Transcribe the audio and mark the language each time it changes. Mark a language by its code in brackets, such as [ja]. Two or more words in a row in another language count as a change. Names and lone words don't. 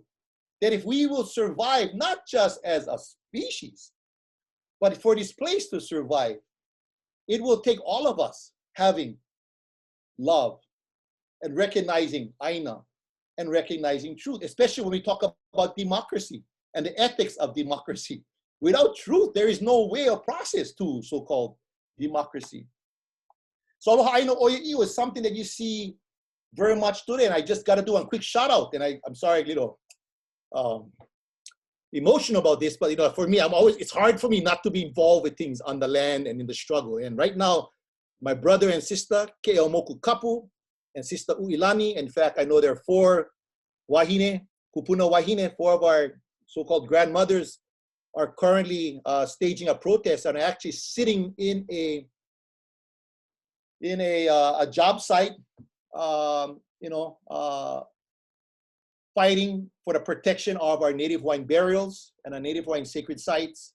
[en] That if we will survive, not just as a species, but for this place to survive, it will take all of us having love and recognizing aina and recognizing truth, especially when we talk about democracy and the ethics of democracy. Without truth, there is no way or process to so-called democracy. So [haw] aloha aina oia i'o [en] is something that you see very much today, and I just got to do a quick shout out, and I'm sorry, emotional about this, but for me, it's hard for me not to be involved with things on the land and in the struggle. And right now, my brother and sister, Ke'eo Moku Kapu, and sister Uilani, in fact, I know there are 4 wahine, [haw] kupuna wahine, [en] 4 of our so-called grandmothers are currently staging a protest and are actually sitting in a job site, fighting for the protection of our Native Hawaiian burials and our Native Hawaiian sacred sites.